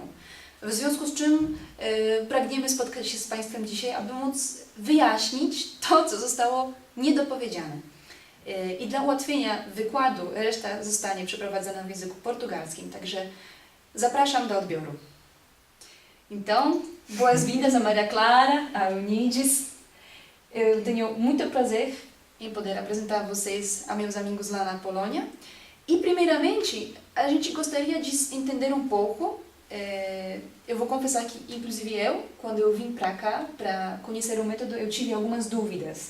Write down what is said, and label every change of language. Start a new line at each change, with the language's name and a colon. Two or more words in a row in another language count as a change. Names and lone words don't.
Polish: W związku z czym pragniemy spotkać się z Państwem dzisiaj, aby móc wyjaśnić to, co zostało niedopowiedziane. I dla ułatwienia wykładu reszta zostanie przeprowadzona w języku portugalskim, także zapraszam do odbioru.
Portuguese: Então, boas-vindas a Maria Clara, a Eunices. Eu tenho muito prazer em poder apresentar a vocês a meus amigos lá na Polônia. E, primeiramente, a gente gostaria de entender um pouco. Eu vou confessar que, inclusive eu, quando eu vim para cá, para conhecer o método, eu tive algumas dúvidas.